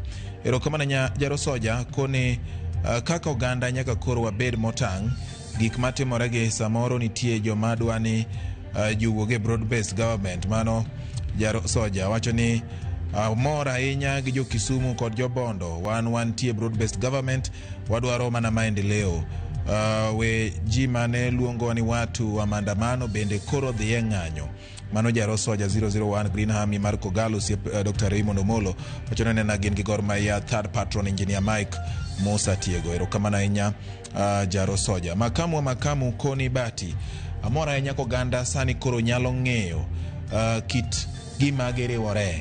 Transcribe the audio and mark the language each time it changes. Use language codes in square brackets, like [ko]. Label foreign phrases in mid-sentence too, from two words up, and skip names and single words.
[luo] Erokamano nya jaro soja koni kaka oganda nyaka koro wabed motang' gik matimore gi samoro nitie joma dwani juwoge [en] broad based government [luo] mano jaro soja wacho ni mora ahinya gi jo Kisumu kod jo Bondo wan tie [en] broad based government [luo] wadwaro mana maendeleo. We ji mane luongo ni [sw] watu wa maandamano [luo] bende koro dhi e ng'anyo. Mano jaro soja 001 Greenham Marco Galo Dr. Raymond Omolo wacho ni na gin gi Gor Mahia [en] third patron engineer [luo] Mike Musa Tiego. Erokamano ahinya jaro soja. Makamu koni Bati amora ahinya ko ganda sani koro nyalo ng'eyo kit gima giriwore.